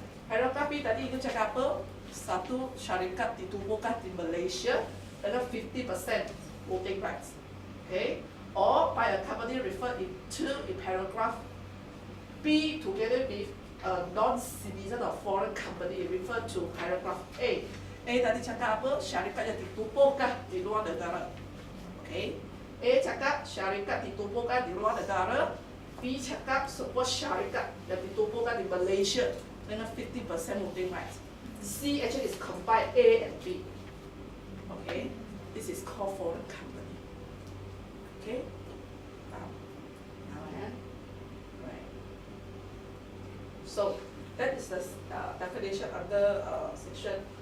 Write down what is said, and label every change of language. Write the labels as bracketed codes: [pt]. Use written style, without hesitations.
[ms] Paragraph B tadi itu cakap apa? Satu syarikat ditubuhkan di Malaysia dengan 50% voting rights, okay? [en] Or by a company referred to in paragraph B together with a non-citizen or foreign company referred to paragraph A. [ms] A tadi cakap apa? Syarikat yang ditubuhkan di luar negara, okay? A cakap syarikat ditubuhkan di luar negara. B cakap sebuah syarikat yang ditubuhkan di Malaysia dengan 50% voting rights. [en] C actually is combined A and B. Okay, this is called foreign company. Okay, right. So that is the definition under section